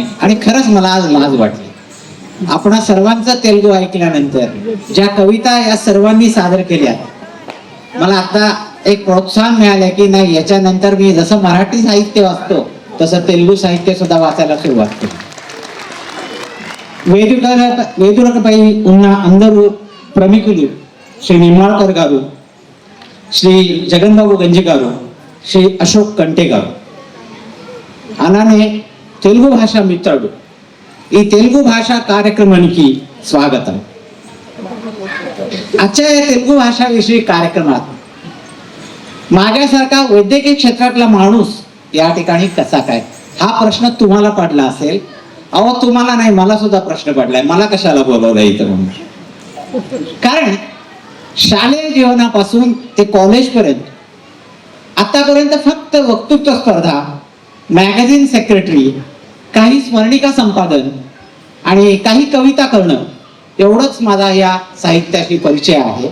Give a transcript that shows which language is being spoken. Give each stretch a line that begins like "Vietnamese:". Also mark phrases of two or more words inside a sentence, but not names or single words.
Marathi: आणि खरंच मला आज लाज वाटली. आपणा सर्वांचा तेलुगू ऐकल्यानंतर ज्या कविता या सर्वांनी सादर केल्या, मला आता एक प्रोत्साहन मिळालं की नाही, याच्यानंतर मी जसं मराठी साहित्य वाचतो तसं तेलुगू साहित्य सुद्धा वाचायला सुरुवात केली.
Telugu: వేదికపై ఉన్న అందరూ ప్రముఖులు శ్రీ నిమ్మాళ్కర్ గారు, శ్రీ జగన్ బాబు గంజి గారు, శ్రీ అశోక్ కంటే గారు, అలానే తెలుగు భాషా మిత్రుడు, ఈ తెలుగు భాషా కార్యక్రమానికి స్వాగతం.
Marathi: आजच्या या तेलुगू भाषा विषयी कार्यक्रमात माझ्यासारखा वैद्यकीय क्षेत्रातला माणूस या ठिकाणी कसा काय, हा प्रश्न तुम्हाला पडला असेल. अहो तुम्हाला नाही, मला सुद्धा प्रश्न पडलाय, मला कशाला बोलवलं इथं म्हणून. कारण शालेय जीवनापासून ते कॉलेज पर्यंत आतापर्यंत फक्त वक्तृत्व स्पर्धा, मॅगझिन सेक्रेटरी, काही स्मरणिका संपादन आणि काही कविता करणं, एवढंच माझा या साहित्याशी परिचय आहे.